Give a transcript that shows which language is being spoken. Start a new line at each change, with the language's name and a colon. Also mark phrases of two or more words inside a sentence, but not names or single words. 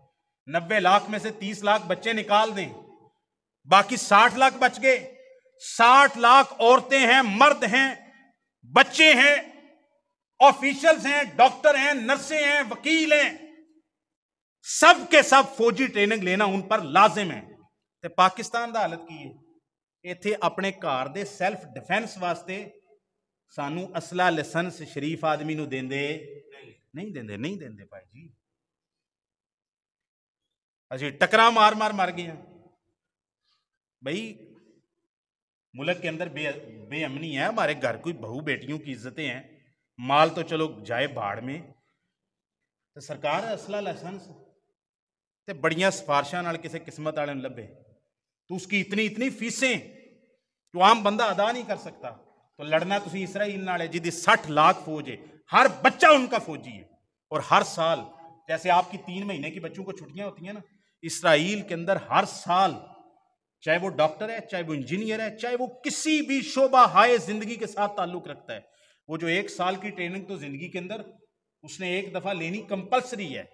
Urdu: 90 لاکھ میں سے 30 لاکھ بچے نکال دیں، باقی 60 لاکھ بچ گئے. 60 لاکھ عورتیں ہیں، مرد ہیں، بچے ہیں، آفیشلز ہیں، ڈاکٹر ہیں، نرسیں ہیں، وکیل ہیں، سب کے سب فوجی ٹریننگ لینا ان پر لازم ہے.
Punjabi: تے پاکستان دا حالت کی ہے? ایتھے اپنے گھر دے
English: self defense
Punjabi: واسطے سانو اصلہ لائسنس شریف آدمی نو دیندے نہیں دیندے بھائی جی.
Urdu: اچھا ٹکرا مار مر گئے ہیں بھائی. ملک کے اندر بے امنی ہے, ہمارے گھر کوئی بہو بیٹیوں کی عزتیں ہیں, مال تو چلو جائے بھاڑ میں.
Punjabi: تو سرکار اصلہ لائسنس تے بڑیاں سفارشاں نال کسے قسمت والے لبے تو
Urdu: اس کی اتنی فیسیں جو عام بندہ ادا نہیں کر سکتا.
Punjabi: تو لڑنا تسی اسرائیل نال ہے جدی 60 لاکھ فوج ہے,
Urdu: ہر بچہ ان کا فوجی ہے. اور ہر سال جیسے آپ کی 3 مہینے کی بچوں کو چھٹیاں ہوتی ہیں نا, اسرائیل کے اندر ہر سال چاہے وہ ڈاکٹر ہے, چاہے وہ انجینئر ہے, چاہے وہ کسی بھی شعبہ ہائے زندگی کے ساتھ تعلق رکھتا ہے, وہ جو 1 سال کی ٹریننگ تو زندگی کے اندر اس نے 1 دفعہ لینی کمپلسری ہے.